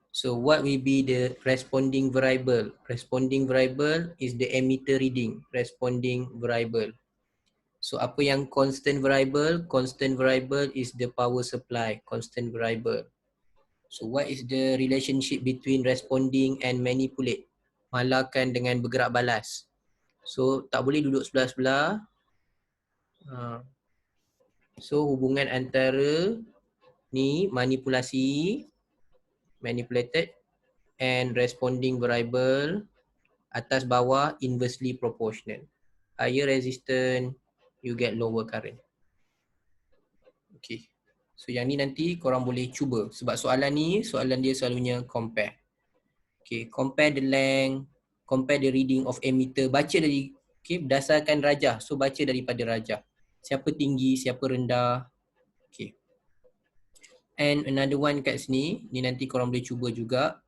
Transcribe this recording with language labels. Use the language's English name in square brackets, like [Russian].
[English] So what will be the responding variable? Responding variable is the emitter reading. Responding variable. So [Malay] apa yang [English] constant variable? Constant variable is the power supply. Constant variable. So what is the relationship between responding and manipulate? [Malay] Malarkan dengan bergerak balas. So tak boleh duduk sebelah-sebelah. So hubungan antara ni manipulasi, manipulated, and responding variable atas bawah inversely proportional. [English] Higher resistance, you get lower current. Okay. [Malay] So yang ni nanti korang boleh cuba. Sebab soalan ni, soalan dia selalunya compare. [English] Okay, compare the length, compare the reading of emitter. [Malay] Baca dari, okay, berdasarkan rajah. So baca daripada rajah. Siapa tinggi, siapa rendah. Okay. [English] And another one [Malay] kat sini, ni nanti korang boleh cuba juga.